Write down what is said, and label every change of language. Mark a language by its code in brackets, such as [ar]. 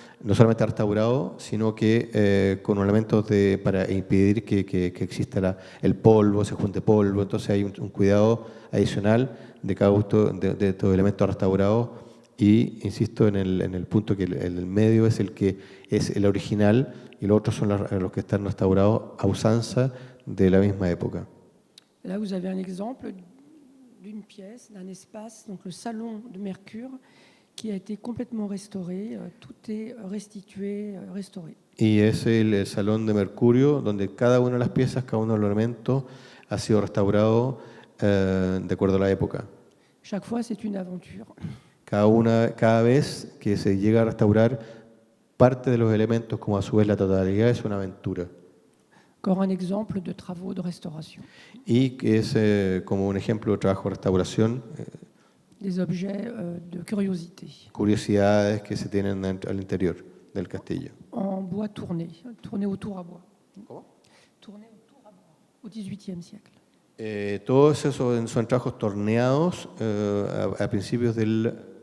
[es] no solamente restaurado, sino que con elementos para impedir que exista el polvo, se junte polvo. Entonces hay un cuidado adicional de cada uno de estos elementos restaurados. Y insisto en el punto que el medio es el que es el original y los otros son los que están restaurados a usanza de la misma época. [fr] Là, vous avez un exemple d'une pièce, d'un espace, donc le salon de Mercure, qui a été complètement restauré. Tout est restitué, restauré. [es] Y es el salón de Mercurio, donde cada una de las piezas, cada uno de los elementos ha sido restaurado de acuerdo a la época. [fr] Chaque fois, c'est une aventure. [es] Cada vez que se llega a restaurar parte de los elementos, como a su vez la totalidad, es una aventura. [fr] Encore un exemple de travaux de restauration. [es] Y que es como un ejemplo de trabajo de restauración, [fr] Des objets de curiosité. [es] curiosidades que se tienen al interior del castillo. [fr] En bois tourné, tourné autour à bois. Tourné autour à bois, au XVIIIe siècle. [es] Todos esos son trabajos torneados a principios del